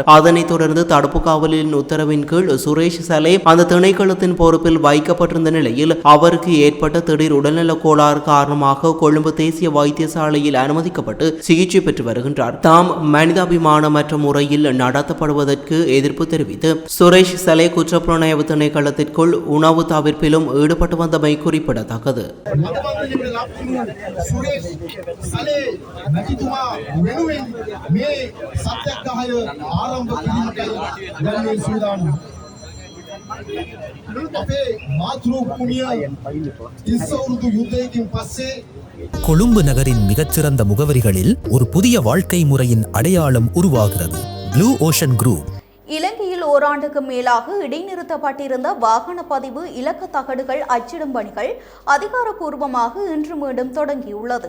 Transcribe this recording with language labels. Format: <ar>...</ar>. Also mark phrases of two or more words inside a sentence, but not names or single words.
<ta>அதனைத் தொடர்ந்து தடுப்பு காவலின் உத்தரவின் கீழ் சுரேஷ் சலே அந்த திணைக்களத்தின் பொறுப்பில் வைக்கப்பட்டிருந்த நிலையில் அவருக்கு ஏற்பட்ட திடீர் உடல்நல கோளாறு காரணமாக கொழும்பு தேசிய வைத்தியசாலையில் அனுமதிக்கப்பட்டு சிகிச்சை பெற்று வருகின்றார். தாம் மனிதாபிமானமற்ற முறையில் நடத்தப்படுவதற்கு எதிர்ப்பு தெரிவித்து சுரேஷ் சலே குற்றப்புலனாய்வு திணைக்களத்திற்குள் உணவு தவிர்ப்பிலும் ஈடுபட்டு வந்தமை குறிப்பிடத்தக்கது.</ta> <si>නැතිතුමා වෙනුවෙන් මේ සත්‍යග්‍රහය ආරම්භ කිරීමටයි දැන් සූදානම්. අපේ මාතෘ භූමිය ඉස්සවුරුදු යුද්ධයකින් පස්සේ</si> <ta>கொழும்பு நகரின் மிகச்சிறந்த முகவரிகளில் ஒரு புதிய வாழ்க்கை முறையின் அடையாளம் உருவாகிறது. ப்ளூ ஓஷன் குரூப். இலங்கையில் ஓராண்டுக்கு மேலாக இடைநிறுத்தப்பட்டிருந்த வாகன பதிவு இலக்க தகடுகள் அச்சிடும் பணிகள் அதிகாரப்பூர்வமாக இன்று மீண்டும் தொடங்கியுள்ளது.</ta>